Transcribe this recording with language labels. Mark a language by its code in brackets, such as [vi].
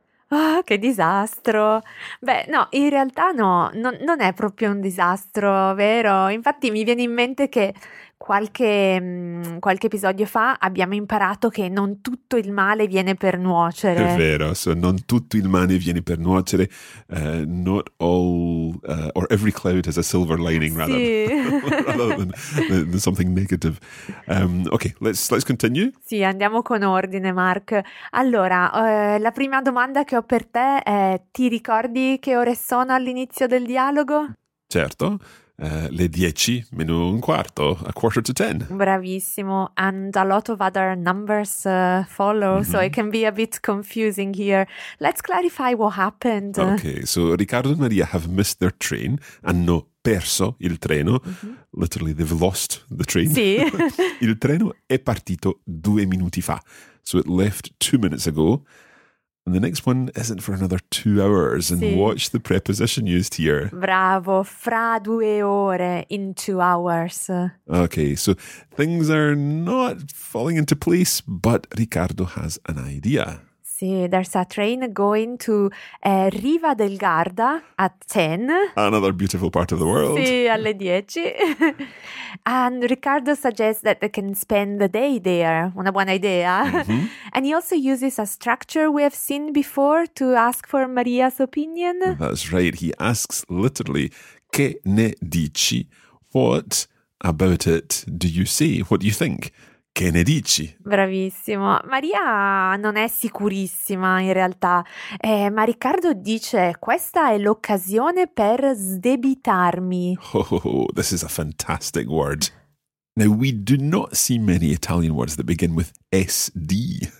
[it] Oh, che disastro! Beh, no, in realtà no, non è proprio un disastro, vero? Infatti mi viene in mente che qualche episodio fa abbiamo imparato che non tutto il male viene per nuocere. È vero, so non tutto il male viene per nuocere. [en] Not all, or every cloud has a silver lining, [it] sì. [en] rather than something negative. Okay, let's continue. [it] Sì, andiamo con ordine, Mark. Allora, la prima domanda che ho per te è: ti ricordi che ore sono all'inizio del dialogo? Certo. Le 10:15, [en] a quarter to ten. Bravissimo, and a lot of other numbers follow, mm-hmm. So it can be a bit confusing here. Let's clarify what happened. Okay, so Riccardo and Maria have missed their train, [it] hanno perso il treno, [en] mm-hmm. Literally they've lost the train. [it] Sì. Il treno è partito 2 minuti fa, [en] so it left 2 minutes ago. And the next one isn't for another 2 hours. And [it] sì. [en] Watch the preposition used here. [it] Bravo, fra 2 ore, [en] in 2 hours. Okay, so things are not falling into place, but Riccardo has an idea. Sì, there's a train going to Riva del Garda at 10. Another beautiful part of the world. [it] Sì, alle 10. [en] And Riccardo suggests that they can spend the day there. [it] Una buona idea. Mm-hmm. [en] And he also uses a structure we have seen before to ask for Maria's opinion. That's right. He asks literally, [it] che ne dici? [en] What about it do you say? What do you think? [it] Che ne dici? Bravissimo. Maria non è sicurissima in realtà, ma Riccardo dice: questa è l'occasione per sdebitarmi. [en] Oh, this is a fantastic word. Now, we do not see many Italian words that begin with SD.